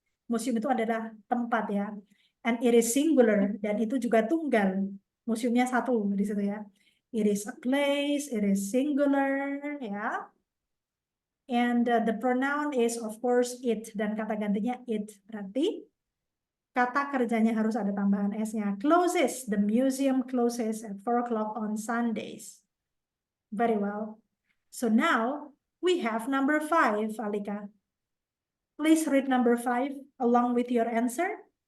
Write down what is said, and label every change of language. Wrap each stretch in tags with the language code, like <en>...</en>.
<id>Museum itu adalah tempat ya.</id> <en>And it is singular</en> <id>dan itu juga tunggal. Museumnya satu di situ ya.</id> <en>It is a place, it is singular ya. And the pronoun is of course it</en> <id>dan kata gantinya</id> <en>it.</en> <id>Berarti kata kerjanya harus ada tambahan s-nya.</id> <en>Closes. The museum closes at 4 o'clock on Sundays. Very well. So now we have number 5, Alika. Please read number 5 along with your answer.</en>